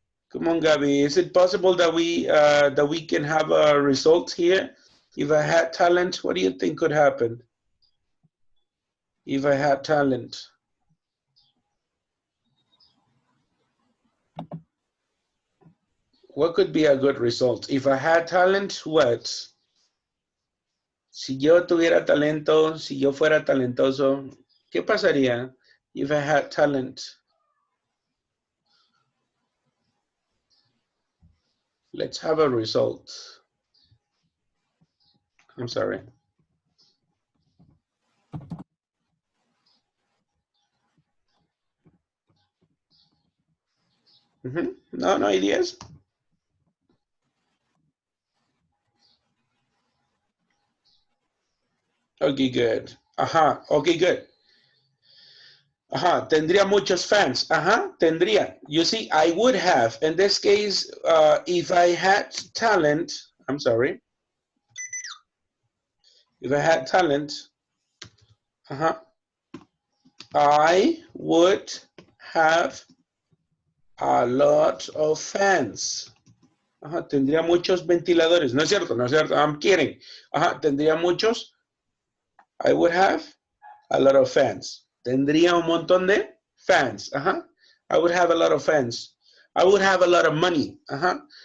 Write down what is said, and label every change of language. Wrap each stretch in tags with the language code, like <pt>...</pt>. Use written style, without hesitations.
<en>Come on, Gabby. Is it possible that we can have a result here? If I had talent, what do you think could happen? If I had talent. What could be a good result? If I had talent, what?</en> <es>Si yo tuviera talento, si yo fuera talentoso, ¿qué pasaría?</es> <en>If I had talent. Let's have a result. I'm sorry. No ideas? Okay, good. Ajá, okay, good.</en> <es>Ajá, tendría muchos fans. Ajá, tendría.</es> <en>You see, I would have. In this case, if I had talent, I'm sorry. If I had talent, I would have a lot of fans.</en> <es>Ajá, tendría muchos ventiladores. No es cierto, no es cierto.</es> <en>I'm kidding.</en> <es>Ajá, tendría muchos.</es> <en>I would have a lot of fans.</en> <es>Tendría un montón de fans. Ajá.</es> <en>I would have a lot of fans. I would have a lot of money. Ajá.</en>